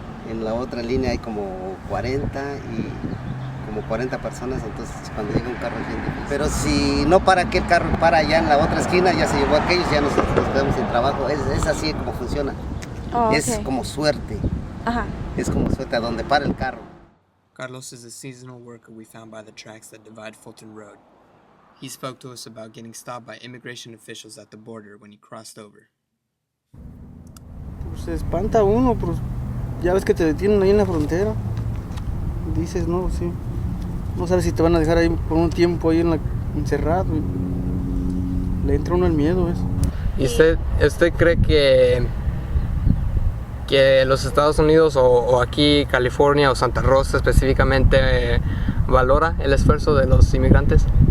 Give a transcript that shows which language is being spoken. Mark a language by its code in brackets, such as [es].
[es] En la otra línea hay como 40 y como 40 personas, entonces cuando llega un carro es bien difícil. Pero si no para aquel carro, para allá en la otra esquina, ya se llevó a aquellos, ya nosotros nos quedamos sin trabajo. Es así como funciona. Oh, okay. Es como suerte. Ajá. Es como suerte a donde para el carro. [en] Carlos is a seasonal worker we found by the tracks that divide Fulton Road. He spoke to us about getting stopped by immigration officials at the border when he crossed over. [es] Pues se espanta uno, pues ya ves que te detienen ahí en la frontera. Dices, no, sí. No sabes si te van a dejar ahí por un tiempo ahí encerrado. Le entra uno el miedo, ¿ves? ¿Y usted cree que los Estados Unidos o aquí California o Santa Rosa específicamente valora el esfuerzo de los inmigrantes?